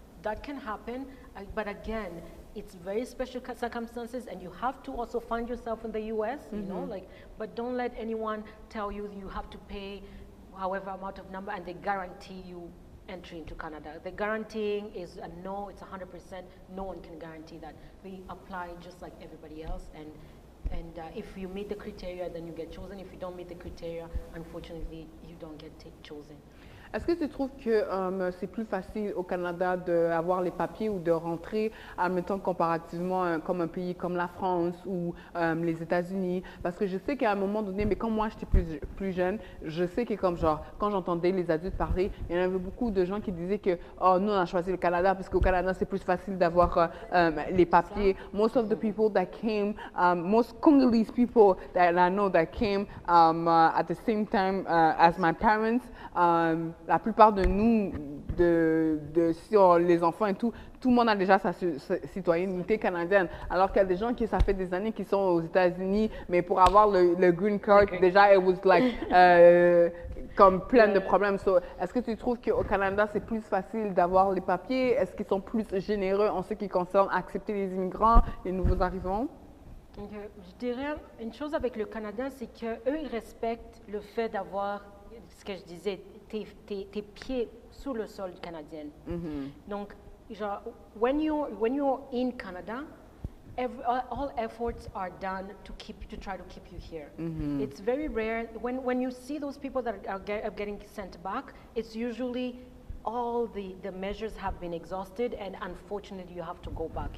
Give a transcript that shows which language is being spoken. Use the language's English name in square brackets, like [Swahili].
[English] That can happen, but again, it's very special circumstances, and you have to also find yourself in the US, you know, like, but don't let anyone tell you you have to pay however amount of number and they guarantee you entry into Canada. The guaranteeing is a no, it's 100%, no one can guarantee that. We apply just like everybody else, and if you meet the criteria, then you get chosen. If you don't meet the criteria, unfortunately, you don't get chosen. [French] Est-ce que tu trouves que c'est plus facile au Canada d'avoir les papiers ou de rentrer, admettons comparativement comme un pays comme la France ou les États-Unis? Parce que je sais qu'à un moment donné, mais quand moi j'étais plus jeune, je sais que comme genre, quand j'entendais les adultes parler, il y en avait beaucoup de gens qui disaient que oh, nous on a choisi le Canada parce qu'au Canada c'est plus facile d'avoir les papiers. [English] Most of the people that came, most Congolese people that I know that came at the same time as my parents, [French] la plupart de nous, si les enfants et tout le monde a déjà sa citoyenneté canadienne. Alors qu'il y a des gens qui, ça fait des années qu'ils sont aux États-Unis, mais pour avoir le green card, déjà, [English] it was like, [French] comme plein de problèmes. So, est-ce que tu trouves qu'au Canada, c'est plus facile d'avoir les papiers? Est-ce qu'ils sont plus généreux en ce qui concerne accepter les immigrants, les nouveaux arrivants? Je dirais, une chose avec le Canada, c'est qu'eux, ils respectent le fait d'avoir, ce que je disais, tes pieds sur le sol canadien. [English] Donc, genre, when you're in Canada, all efforts are done to try to keep you here. It's very rare, when you see those people that are getting sent back, it's usually all the measures have been exhausted and unfortunately you have to go back.